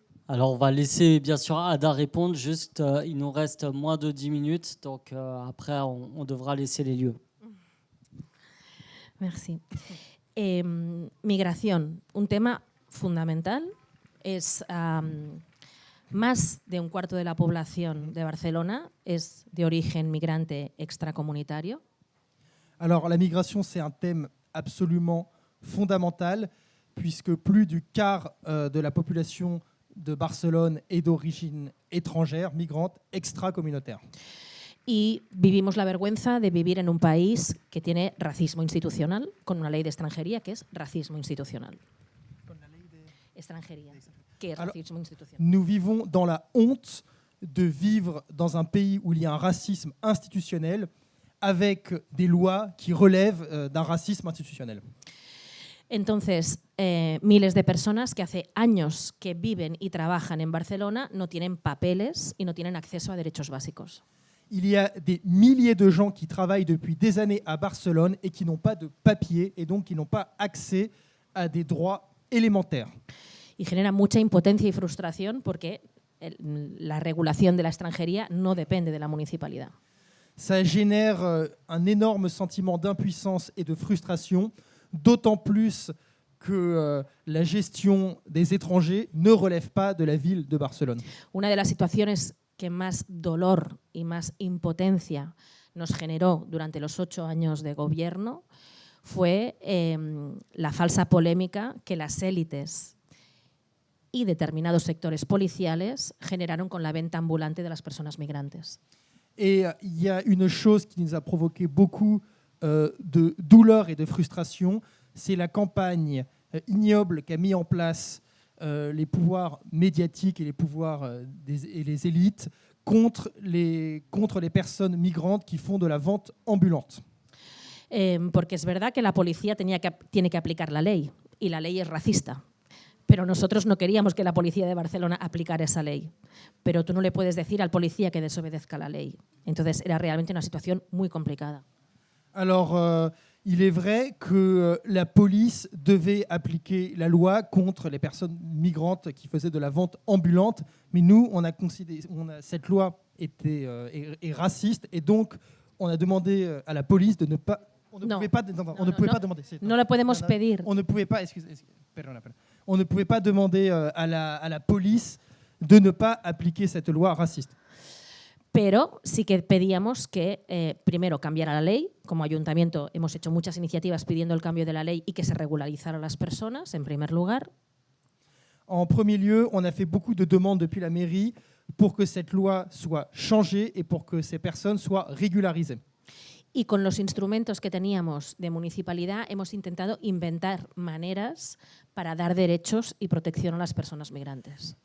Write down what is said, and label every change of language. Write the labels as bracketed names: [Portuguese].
[French] Alors, on va laisser bien sûr Ada répondre. Juste, il nous reste moins de 10 minutes. Donc, après, on devra laisser les lieux. Merci. [Spanish] Migración, un tema fundamental. Es más de un cuarto de la población de Barcelona es de origen migrante extracomunitario. [French] Alors, la migration, c'est un thème absolument fondamental, puisque plus du quart de la population de Barcelone est d'origine étrangère, migrante, extracommunautaire. [Spanish] Y vivimos la vergüenza de vivir en un país que tiene racismo institucional, con una ley de extranjería que es racismo institucional. Con la ley de extranjería, que es [French] Alors, [Spanish] racismo institucional. [French] nous vivons dans la honte de vivre dans un pays où il y a un racisme institutionnel, avec des lois qui relèvent d'un racisme institutionnel. [Spanish] Entonces, miles de personas que hace años que viven y trabajan en Barcelona no tienen papeles y no tienen acceso a derechos básicos. [French] Il y a des milliers de gens qui travaillent depuis des années à Barcelone et qui n'ont pas de papier et donc qui n'ont pas accès à des droits élémentaires. [Spanish] Y genera mucha impotencia y frustración porque la regulación de la extranjería no depende de la municipalidad. [French] Ça génère un énorme sentiment d'impuissance et de frustration, d'autant plus que la gestion des étrangers ne relève pas de la ville de Barcelone. [Spanish] Una de las situaciones que más dolor y más impotencia nos generó durante los 8 años de gobierno fue la falsa polémica que las élites y determinados sectores policiales generaron con la venta ambulante de las personas migrantes. [French] Et il y a une chose qui nous a provoqué beaucoup de douleur et de frustration, c'est la campagne ignoble qu'a mis en place les pouvoirs médiatiques et les pouvoirs et les élites contre les personnes migrantes qui font de la vente ambulante. [Spanish] Porque es verdad que la policía tiene que aplicar la ley y la ley es racista. Pero nosotros no queríamos que la policía de Barcelona aplicara esa ley. Pero tú no le puedes decir al policía que desobedezca la ley. Entonces era realmente una situación muy complicada. [French] Alors, il est vrai que la police devait appliquer la loi contre les personnes migrantes qui faisaient de la vente ambulante, mais nous, on a considéré, cette loi est raciste et donc on a demandé à la police de ne pas... On ne pouvait pas demander. [Spanish] No le podemos pedir. [French] On ne pouvait pas, on ne pouvait pas demander à la police de ne pas appliquer cette loi raciste. [Spanish] Pero sí que pedíamos que primero cambiara la ley. Como ayuntamiento hemos hecho muchas iniciativas pidiendo el cambio de la ley y que se regularizaran las personas, en primer lugar. [French] En premier lieu, on a fait beaucoup de demandes depuis la mairie pour que cette loi soit changée et pour que ces personnes soient régularisées. [Spanish] Y con los instrumentos que teníamos de municipalidad hemos intentado inventar maneras para dar derechos y protección a las personas migrantes.